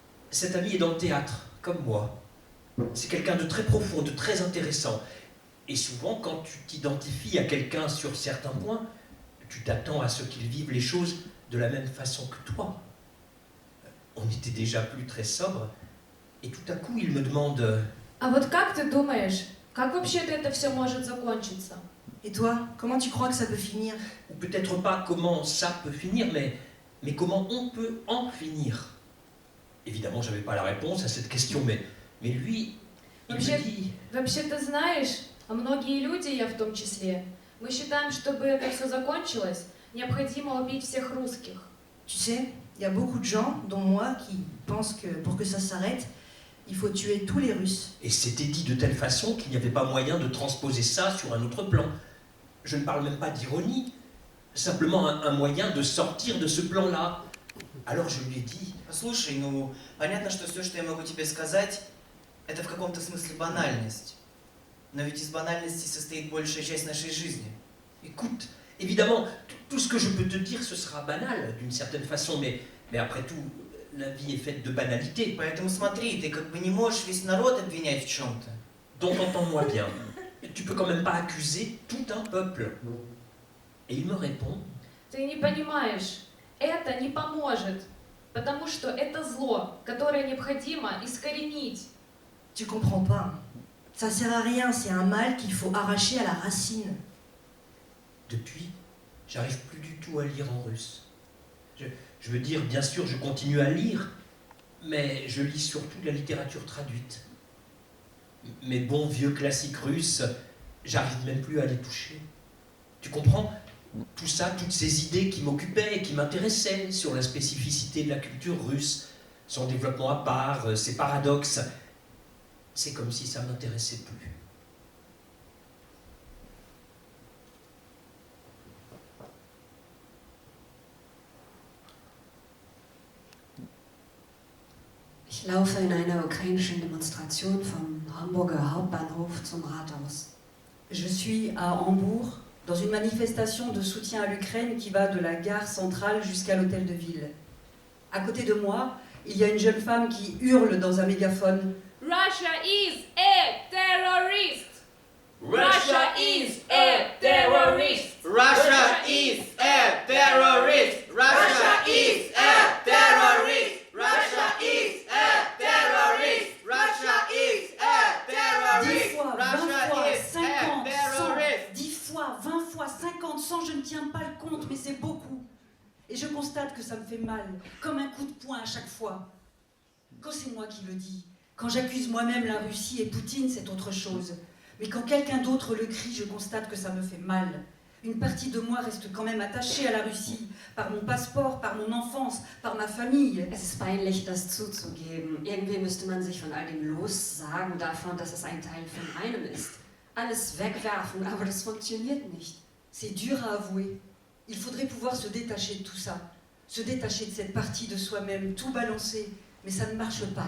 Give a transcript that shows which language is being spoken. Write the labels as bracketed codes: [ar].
[fr] Cet ami est dans le théâtre, comme moi. C'est quelqu'un de très profond, de très intéressant. Et souvent, quand tu t'identifies à quelqu'un sur certains points, tu t'attends à ce qu'il vive les choses de la même façon que toi. On était déjà plus très sobre, et tout à coup, il me demande [ru] А вот как ты думаешь, как вообще-то это все может закончиться? [fr] Et toi, comment tu crois que ça peut finir? ou peut-être pas comment ça peut finir, mais comment on peut en finir. Évidemment, je n'avais pas la réponse à cette question, mais lui, il [ru] Вообще- [fr] me dit [ru] Вообще, ты знаешь, а многие люди, я в том числе, мы считаем, чтобы это все закончилось, необходимо убить всех русских. [fr] Tu sais, il y a beaucoup de gens, dont moi, qui pensent que pour que ça s'arrête, il faut tuer tous les Russes. Et c'était dit de telle façon qu'il n'y avait pas moyen de transposer ça sur un autre plan. Je ne parle même pas d'ironie, simplement un moyen de sortir de ce plan-là. Alors je lui ai dit, [ru] Послушай, ну, понятно, что все, что я могу тебе сказать, это в каком-то смысле банальность. Но ведь из банальности состоит большая часть нашей жизни. [fr] écoute, évidemment, tout ce que je peux te dire, ce sera banal d'une certaine façon, mais après tout, la vie est faite de banalités. [ru] Поэтому смотри, ты как бы не можешь весь народ обвинять в чем-то. [fr] Donc entends-moi bien, tu peux quand même pas accuser tout un peuple. Et il me répond, [ru] Ты не понимаешь, это не поможет, потому что это зло, которое необходимо искоренить. [fr] Tu comprends pas. Ça sert à rien, c'est un mal qu'il faut arracher à la racine. depuis, j'arrive plus du tout à lire en russe. Je veux dire, bien sûr, je continue à lire, mais je lis surtout de la littérature traduite. Mes bons vieux classiques russes, j'arrive même plus à les toucher. Tu comprends? Tout ça, toutes ces idées qui m'occupaient et qui m'intéressaient sur la spécificité de la culture russe, son développement à part, ses paradoxes, c'est comme si ça m'intéressait plus. [de] Ich laufe in einer ukrainischen Demonstration vom Hamburger Hauptbahnhof zum Rathaus. [fr] Je suis à Hambourg, dans une manifestation de soutien à l'Ukraine qui va de la gare centrale jusqu'à l'hôtel de ville. À côté de moi, il y a une jeune femme qui hurle dans un mégaphone. [en] Russia is a terrorist! Russia is a terrorist! Russia is a terrorist! Russia is a terrorist! Russia is a terrorist! Russia is a [fr] 10 [en] terrorist! [fr] fois, 20 [en] Russia [fr] fois, [en] is [fr] 50, [en] a [fr] 100, [en] terrorist! [fr] 10 fois, 20 fois, 50, 100, je ne tiens pas le compte, mais c'est beaucoup. Et je constate que ça me fait mal, comme un coup de poing à chaque fois. Quand c'est moi qui le dis, quand j'accuse moi-même la Russie et Poutine, c'est autre chose. Mais quand quelqu'un d'autre le crie, je constate que ça me fait mal. Une partie de moi reste quand même attachée à la Russie, par mon passeport, par mon enfance, par ma famille. [de] Es ist peinlich, das zuzugeben. Irgendwie müsste man sich von all dem lossagen, davon, dass es ein Teil von einem ist. Alles wegwerfen, aber das funktioniert nicht. [fr] C'est dur à avouer. Il faudrait pouvoir se détacher de tout ça, se détacher de cette partie de soi-même, tout balancer, mais ça ne marche pas.